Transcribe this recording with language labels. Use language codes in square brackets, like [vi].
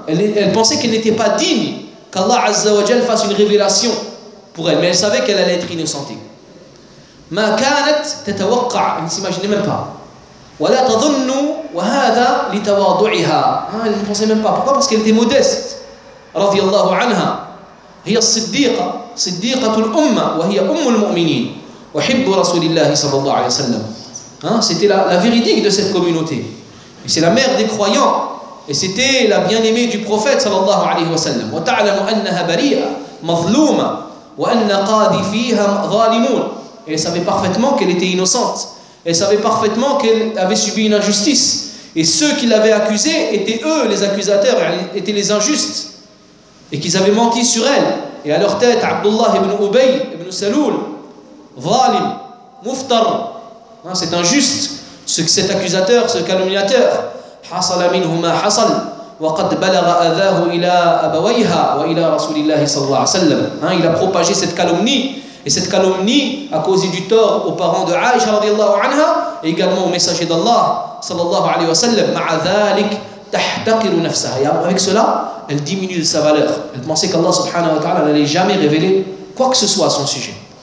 [fr] Elle pensait qu'elle n'était pas digne qu'Allah Azza wa Jal fasse une révélation pour elle. Mais elle savait qu'elle allait être innocentée. [ar] ما كانت تتوقع, [fr] elle ne s'imaginait même pas. [ar] ولا تظن وهذا لتواضعها, [fr] elle ne pensait même pas. Pourquoi? Parce qu'elle était modeste, رضي الله عنها. [ar] هي الصديقة, صديقة الأمة وهي أم المؤمنين وحب رسول الله صلى الله عليه وسلم. [fr] C'était la véridique de cette communauté. Et c'est la mère des croyants et c'était la bien-aimée du prophète صلى الله عليه وسلم. [ar] وتعلم أنها بريئة مظلومة وأن قاضي فيها ظالمون. [fr] Et elle savait parfaitement qu'elle était innocente. Elle savait parfaitement qu'elle avait subi une injustice. Et ceux qui l'avaient accusée étaient eux les accusateurs, étaient les injustes. Et qu'ils avaient menti sur elle. Et à leur tête, Abdullah ibn Ubay ibn Saloul, Zalim, Muftar. Hein, c'est injuste, cet accusateur, ce calomniateur. [ar] حصل منه ما حصل وقد بلغ أذاه إلى أبويها وإلى رسول الله صلى الله عليه وسلم. [fr] Il a propagé cette calomnie Et cette calomnie a causé du tort aux parents de Aïcha radiallahu anha et également au messager d'Allah sallallahu alayhi wa sallam. [ar] Ma'a dhalik tahtaqiru nafsaha. [fr] Et avec cela, elle diminue de sa valeur. Elle pensait qu'Allah subhanahu wa ta'ala n'allait jamais révéler quoi que ce soit à son sujet.